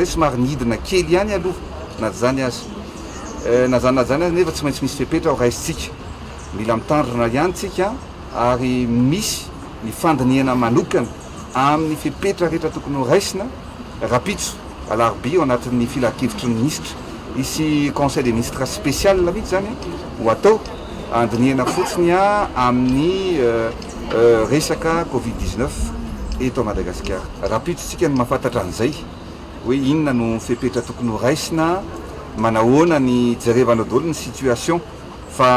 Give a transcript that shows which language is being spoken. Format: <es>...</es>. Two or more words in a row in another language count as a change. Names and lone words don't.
<mg>somary nidina kely ihany aloha na zany azy azy nefa tsy maintsy misy fepetra ho raisitsika mila mitandrina ihany tsika ary misy ny fandiniana manokana amin'ny fepetra rehetra tokony ho raisina Rampitso alarobia ao anatin'ny filan-kevitry ny minisitra isy</mg> <fr>conseil des ministres spécial</fr> <mg>mihitsy zany ho atao andiniana fotsiny amin'ny resaka Covid-19 eto Madagasikara. Rampitso tsika ny mahafantatra an'izay hoe inona no fepetra tokony ho raisina manahoana ny jerevana daholo ny situation fa</mg>